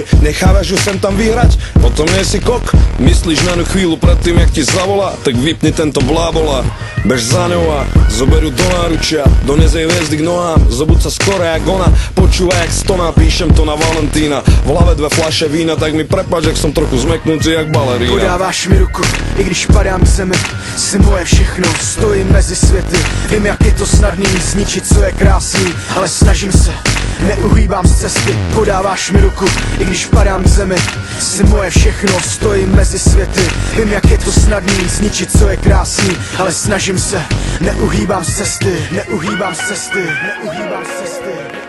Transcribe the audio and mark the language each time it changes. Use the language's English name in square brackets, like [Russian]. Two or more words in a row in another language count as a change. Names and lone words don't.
[Slovak] Nechávaš ju sem tam vyhrať, potom nie si kok. Myslíš na ňu chvíľu predtým, jak ti zavolá, tak vypni tento blábola. Bež za ňou a zoberu do náručia. Dones jej hviezdy k nohám, zobud sa skoro jak ona. Počúvaj jak stoná, píšem to na Valentína. V hlave 2 fľaše vína, tak mi prepáč, jak som trochu zmeknutý jak balerína. [Czech] Podáváš mi ruku, i když padám k zemi. Jsi moje všechno, stojím mezi světy. Vím, jak je to snadný zničit, co je krásný, ale snažím se, neuhýbám z cesty. Podáváš mi ruku, i když padám k zemi. Jsi moje všechno, stojím mezi světy. Vím, jak je to snadný zničit, co je krásný, ale snažím se, neuhýbám z cesty, neuhýbám z cesty, neuhýbám z cesty.